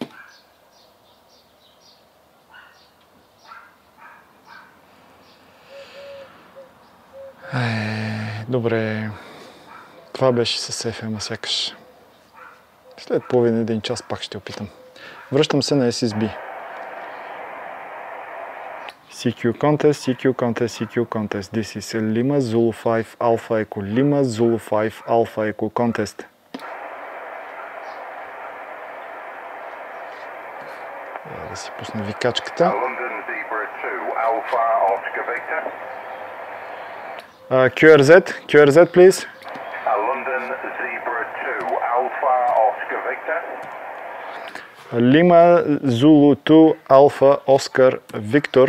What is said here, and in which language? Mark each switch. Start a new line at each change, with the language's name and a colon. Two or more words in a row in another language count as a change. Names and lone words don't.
Bulgarian: Добре, това беше с FM, сякаш. След половин-един час пак ще опитам. Връщам се на SSB.
English: CQ contest. This is a Lima Zulu 5 Alpha Echo. Lima Zulu 5 Alpha Echo contest.
Bulgarian: Да си пусна викачката.
English: London Zebra 2 Alpha Oscar Victor. QRZ, please. London Zebra 2 Alpha Oscar Victor. Lima Zulu 2 Alpha Oscar Victor.